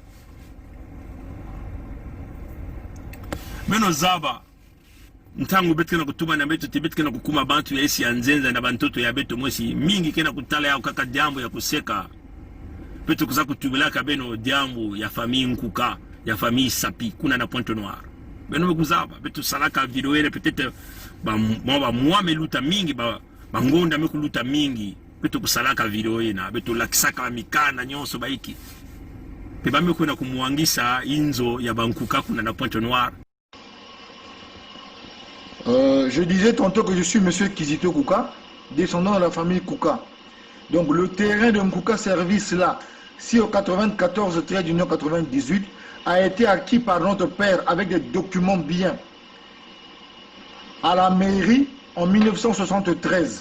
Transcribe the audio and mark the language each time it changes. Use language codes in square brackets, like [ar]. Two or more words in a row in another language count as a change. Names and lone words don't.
[ktu] Meno zaba ntangu betu kena kutuma na betu tibet kena kukuma bantu ya isi ya nzenza na bantoto ya betu mwesi mingi kena kutala yao kaka diambu ya kuseka betu kuza kutubulaka beno diambu ya famille nkuka ya famille sapi kuna na Pointe Noire beno mekuzaba betu salaka videoere peut-être ba mwa meluta mingi ba ngonda mekuluta mingi betu kusalaka videoe na betu lakisaka mikana nyonso baiki pe ba mekuna kumuangisa inzo ya bankuka kuna na Pointe Noire. [fr] Je disais tantôt que je suis monsieur Kizito Kuka, descendant de la famille Kuka. Donc le terrain de Nkuka Service là, si au 94 trait d'union 98, a été acquis par notre père avec des documents bien à la mairie en 1973.